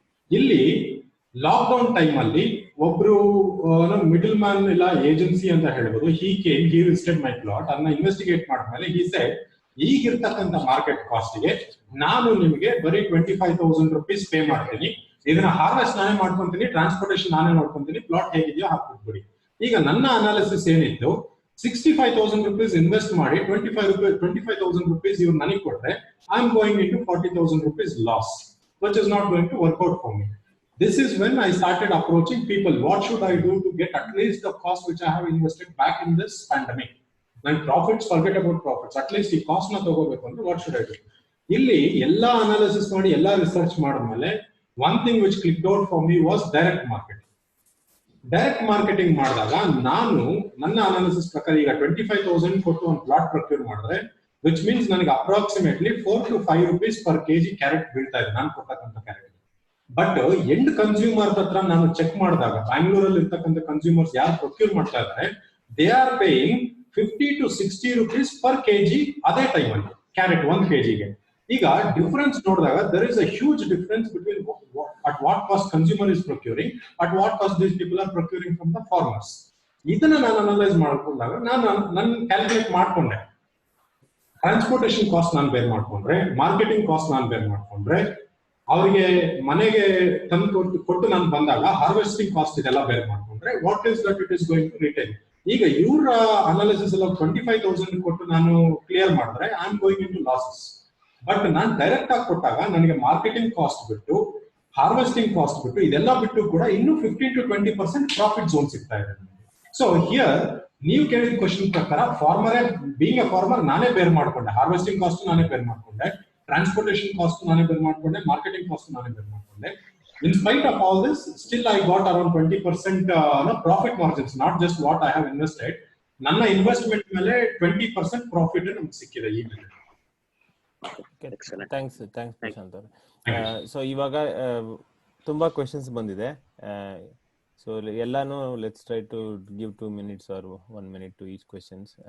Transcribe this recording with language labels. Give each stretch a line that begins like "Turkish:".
Kannada: ಇಲ್ಲಿ lockdown time ಅಲ್ಲಿ ಒಬ್ರು ಮಿಡಲ್ ಮ್ಯಾನ್ ಇಲ್ಲ ಏಜೆನ್ಸಿ ಅಂತ ಹೇಳ್ಬೋದು,
English: he visited my plot,
Kannada: ಅದನ್ನ ಇನ್ವೆಸ್ಟಿಗೇಟ್ ಮಾಡಿದ್ಮೇಲೆ
English: he said
Kannada: ಈಗಿರ್ತಕ್ಕಂಥ ಮಾರ್ಕೆಟ್ ಕಾಸ್ಟ್ ಗೆ ನಾನು ನಿಮಗೆ ಬರೀ 25,000 ರೂಪೀಸ್ ಪೇ ಮಾಡ್ತೀನಿ, ಇದನ್ನ ಹಾರ್ವೆಸ್ಟ್ ನಾನೇ ಮಾಡ್ಕೊಂತೀನಿ, ಟ್ರಾನ್ಸ್ಪೋರ್ಟೇಷನ್ ನಾನೇ ನೋಡ್ಕೊಂತೀನಿ, ಪ್ಲಾಟ್ ಹೇಗಿದೆಯೋ ಹಾಕ್ಬಿಟ್ಬಿಡಿ. ಈಗ ನನ್ನ ಅನಾಲಿಸಿಸ್ ಏನಿತ್ತು, 65,000 ರೂಪೀಸ್ ಇನ್ವೆಸ್ಟ್ ಮಾಡಿ 25,000 ರೂಪೀಸ್ ಇವ್ರು ನನಗೆ ಕೊಟ್ರೆ
English: I am going into 40,000 rupees loss, which is not going to work out for me. This is when I started approaching people. What should I do to get at least the cost which I have invested back in this pandemic? And profits, forget about profits. At least the cost
Kannada: na tagobeku andre
English: what should I do?
Kannada: Illi ella analysis ಮಾಡಿ ella research ಮಾಡಿದ್ಮೇಲೆ
English: one thing which clicked out for me was direct marketing.
Kannada: Direct marketing ಮಾಡಿದಾಗ ನಾನು ನನ್ನ analysis ಪ್ರಕಾರ ಈಗ 25,000 ಕೊಟ್ಟು ಒಂದು plot procure ಮಾಡಿದ್ರೆ
English: which means
Kannada: ನನಗೆ approximately 4 to 5 rupees per KG carrot ಬೀಳ್ತಾ ಇದೆ ನಾನು ಕೊಡ್ತಕ್ಕಂಥ ಕ್ಯಾರೆಟ್. ಬಟ್ ಎಂಡ್ ಕನ್ಸ್ಯೂಮರ್ ಹತ್ರ ನಾನು ಚೆಕ್ ಮಾಡಿದಾಗ ಬ್ಯಾಂಗ್ಳೂರಲ್ಲಿ ಇರ್ತಕ್ಕಂಥ ಕನ್ಸ್ಯೂಮರ್ಸ್ ಯಾರು ಪ್ರೊಕ್ಯೂರ್ ಮಾಡ್ತಾ ಇದ್ದಾರೆ,
English: they are paying
Kannada: 50 to 60 rupees per KG ಅದೇ ಟೈಮ್ ಅಲ್ಲಿ ಕ್ಯಾರೆಟ್ 1 ಕೆಜಿಗೆ. ಈಗ ಡಿಫರೆನ್ಸ್ ನೋಡಿದಾಗ
English: there is a huge difference between at what cost consumer is procuring, at what cost these people are procuring from the farmers.
Kannada: ಇದನ್ನ ನಾನು analyse ಮಾಡ್ಕೊಂಡಾಗ ನಾನು calculate ಮಾಡ್ಕೊಂಡೆ, ಟ್ರಾನ್ಸ್ಪೋರ್ಟೇಷನ್ ಕಾಸ್ಟ್ ನಾನು ಬೇರ್ ಮಾಡ್ಕೊಂಡ್ರೆ, ಮಾರ್ಕೆಟಿಂಗ್ ಕಾಸ್ಟ್ ನಾನು ಬೇರ್ ಮಾಡ್ಕೊಂಡ್ರೆ, ಅವರಿಗೆ ಮನೆಗೆ ತಂದು ಕೊಟ್ಟು ನಾನು ಬಂದಾಗ ಹಾರ್ವೆಸ್ಟಿಂಗ್ ಕಾಸ್ಟ್ ಇದೆಲ್ಲ ಬೇರ್ ಮಾಡ್ಕೊಂಡ್ರೆ,
English: What is that it is going to retail.
Kannada: ಈಗ ಇವ್ರ ಅನಾಲಿಸಿಸ್ ಎಲ್ಲ 25,000 ಕೊಟ್ಟು ನಾನು ಕ್ಲಿಯರ್ ಮಾಡಿದ್ರೆ
English: I am going into losses.
Kannada: But ನಾನು ಡೈರೆಕ್ಟ್ ಆಗಿ ಕೊಟ್ಟಾಗ ನನಗೆ ಮಾರ್ಕೆಟಿಂಗ್ ಕಾಸ್ಟ್ ಬಿಟ್ಟು, ಹಾರ್ವೆಸ್ಟಿಂಗ್ ಕಾಸ್ಟ್ ಬಿಟ್ಟು, ಇದೆಲ್ಲ ಬಿಟ್ಟು ಕೂಡ ಇನ್ನೂ 15 to 20% ಪ್ರಾಫಿಟ್ ಝೋನ್ ಸಿಗ್ತಾ ಇದೆ. ಸೊ ಹಿಯರ್ ನೀವು ಕೇಳಿದ ಕ್ವಶನ್ ಪ್ರಕಾರ ಫಾರ್ಮರೇ
English: being a farmer
Kannada: ನಾನೇ ಬೇರ್ ಮಾಡ್ಕೊಂಡೆ, ಹಾರ್ವೆಸ್ಟಿಂಗ್ ಕಾಸ್ಟ್ ನಾನೇ ಬೇರ್ ಮಾಡ್ಕೊಂಡೆ, ಟ್ರಾನ್ಸ್ಪೋರ್ಟೇಷನ್ ಕಾಸ್ಟ್ ನಾನೇ ಬೇರ್ ಮಾಡ್ಕೊಂಡೆ, ಮಾರ್ಕೆಟಿಂಗ್ ಕಾಸ್ಟ್ ನಾನೇ ಬೇರ್ ಮಾಡ್ಕೊಂಡೆ.
English: In spite of all this, still I got around 20% profit margins, not just what I have invested.
Kannada: ನನ್ನ ಇನ್ವೆಸ್ಟ್ಮೆಂಟ್ ಮೇಲೆ 20% ಪ್ರಾಫಿಟ್ ನಮ್ಗೆ ಸಿಕ್ಕಿದೆ ಈಗ. ಥ್ಯಾಂಕ್ಸ್ ಪ್ರಶಾಂತ್ ಅವರು. ಸೊ ಇವಾಗ ತುಂಬಾ ಕ್ವೆಶನ್ಸ್ ಬಂದಿದೆ.
English: So ಎಲ್ಲಾನು let's try to give 2 minutes or 1 minute to each questions.